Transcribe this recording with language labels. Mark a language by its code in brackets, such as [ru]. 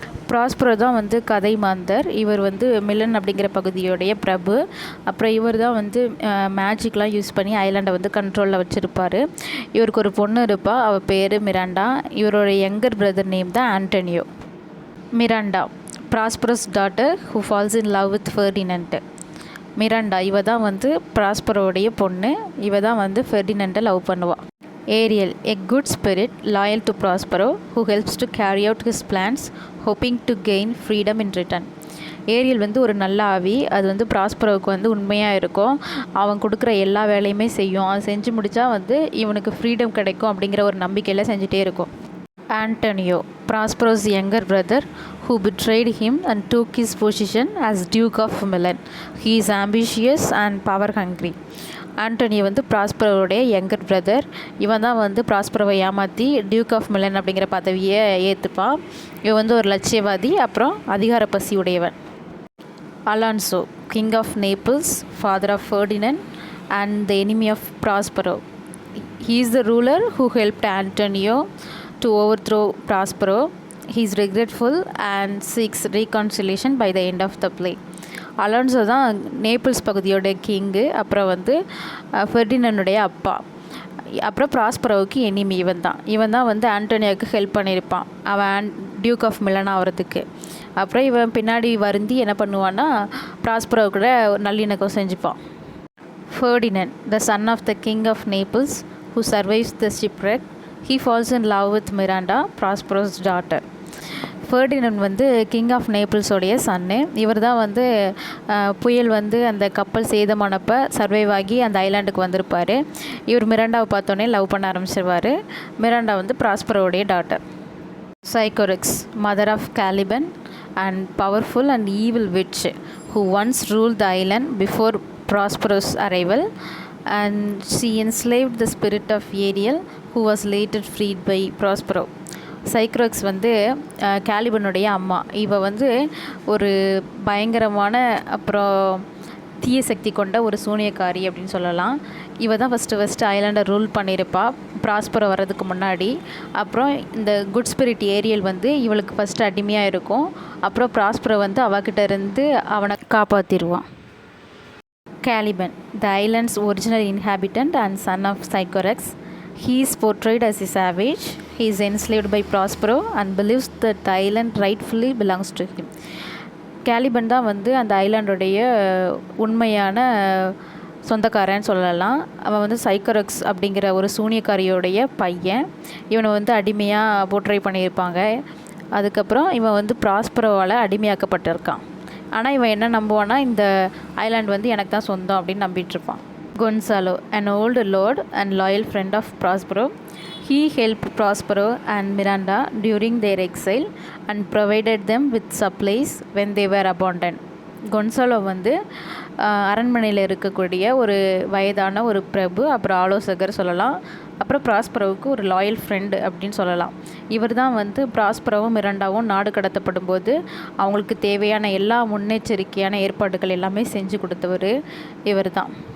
[ta] Prospero தான் கதை மாந்தர். இவர் மிலன் அப்படிங்கிற பகுதியோடைய பிரபு. அப்புறம் இவர் தான் மேஜிக்லாம் யூஸ் பண்ணி ஐலாண்டை கண்ட்ரோலில் வச்சுருப்பார். இவருக்கு ஒரு பொண்ணு இருப்பாள், அவள் பேர் மிராண்டா. இவரோட யங்கர் பிரதர் நேம் தான் Antonio. [en] Miranda, Prospero's daughter who falls in love with Ferdinand. [ta] Miranda இவ தான் ப்ராஸ்பரோடைய பொண்ணு. இவ தான் ஃபெர்டினண்ட்டை லவ் பண்ணுவாள். [en] Ariel, a good spirit loyal to Prospero who helps to carry out his plans hoping to gain freedom in return. [ta] Ariel ஒரு நல்ல ஆவி. அது ப்ராஸ்பரோவுக்கு உண்மையாக இருக்கும். அவன் கொடுக்குற எல்லா வேலையுமே செய்யும். அவன் செஞ்சு முடித்தா இவனுக்கு ஃப்ரீடம் கிடைக்கும் அப்படிங்கிற ஒரு நம்பிக்கையில் செஞ்சுட்டே இருக்கும். [en] Antonio, Prospero's younger brother, who betrayed him and took his position as Duke of Milan. He is ambitious and power hungry. [ta] Antonio ப்ராஸ்பரோடைய younger brother. இவன் தான் ப்ராஸ்பரோவை ஏமாற்றி டியூக் ஆஃப் மிலன் அப்படிங்கிற பதவியை ஏற்றுப்பான். இவன் ஒரு லட்சியவாதி, அப்புறம் அதிகார பசி உடையவன். [en] Alonso, king of Naples, father of Ferdinand and the enemy of Prospero. He is the ruler who helped Antonio to overthrow Prospero. He is regretful and seeks reconciliation by the end of the play. [ta] Alonso தான் Naples பகுதியோட king. அப்புறம் ஃபெர்டினண்டுடைய அப்பா. அப்புறம் ப்ராஸ்பரோவுக்கு enemy இவன் தான் ஆண்டோனியோவுக்கு help பண்ணியிருப்பான் அவன் Duke of Milan ஆகிறதுக்கு. அப்புறம் இவன் பின்னாடி வருந்தி என்ன பண்ணுவான்னா ப்ராஸ்பரோ கூட நல்லிணக்கம் செஞ்சுப்பான். [en] Ferdinand, the son of the king of Naples who survives the shipwreck, he falls in love with Miranda, Prospero's daughter. [ta] Ferdinand king of நேபிள்ஸோடைய சன்னு. இவர் தான் புயல் அந்த கப்பல் சேதமானப்போ சர்வைவ் ஆகி அந்த ஐலாண்டுக்கு வந்திருப்பார். இவர் மிராண்டாவை பார்த்தோன்னே லவ் பண்ண ஆரம்பிச்சிருவார். Miranda ப்ராஸ்பரோடைய daughter. [en] Sycorax, mother of Caliban, and powerful and evil witch who once ruled the island before Prospero's arrival, and she enslaved the spirit of Ariel, who was later freed by Prospero. [ta] சைக்ரோக்ஸ் வந்து கேலிபனுடைய அம்மா. இவ வந்து ஒரு பயங்கரமான அப்புறம் தீய சக்தி கொண்ட ஒரு சூனியக்காரி அப்படின்னு சொல்லலாம். இவ தான் ஃபஸ்ட்டு ஐலாண்டை ரூல் பண்ணியிருப்பா ப்ராஸ்பரோ வர்றதுக்கு முன்னாடி. அப்புறம் இந்த குட் ஸ்பிரிட் ஏரியல் வந்து இவளுக்கு ஃபஸ்ட்டு அடிமையாக இருக்கும். அப்புறம் ப்ராஸ்பரோ வந்து அவகிட்ட இருந்து அவனை காப்பாற்றிடுவான். [en] Caliban, the island's original inhabitant and son of Sycorax. He is portrayed as a savage. He is enslaved by Prospero and believes that the island rightfully belongs to him. [ta] Caliban தான் வந்து அந்த ஐலாண்டுடைய உண்மையான சொந்தக்காரன்னு சொல்லலாம். அவன் வந்து சைக்கரக்ஸ் அப்படிங்கிற ஒரு சூனியக்காரியோடைய பையன். இவனை வந்து அடிமையாக போர்ட்ரை பண்ணியிருப்பாங்க. அதுக்கப்புறம் இவன் வந்து ப்ராஸ்பரோவால் அடிமையாக்கப்பட்டிருக்கான். ஆனால் இவன் என்ன நம்புவான்னா, இந்த ஐலாண்ட் வந்து எனக்கு தான் சொந்தம் அப்படின்னு நம்பிட்டுருப்பான். [en] Gonzalo, an old lord and loyal friend of Prospero. He helped Prospero and Miranda during their exile and provided them with supplies when they were abandoned. [ta] கொன்சாலோ வந்து அரண்மனையில் இருக்கக்கூடிய ஒரு வயதான ஒரு பிரபு, அப்புறம் ஆலோசகர் சொல்லலாம். அப்புறம் ப்ராஸ்பரோவுக்கு ஒரு லாயல் ஃப்ரெண்டு அப்படின்னு சொல்லலாம். இவர் தான் வந்து ப்ராஸ்பரோவும் மிராண்டாவும் நாடு கடத்தப்படும் போது அவங்களுக்கு தேவையான எல்லா முன்னெச்சரிக்கையான ஏற்பாடுகள் எல்லாமே செஞ்சு கொடுத்தவர் இவர் தான்.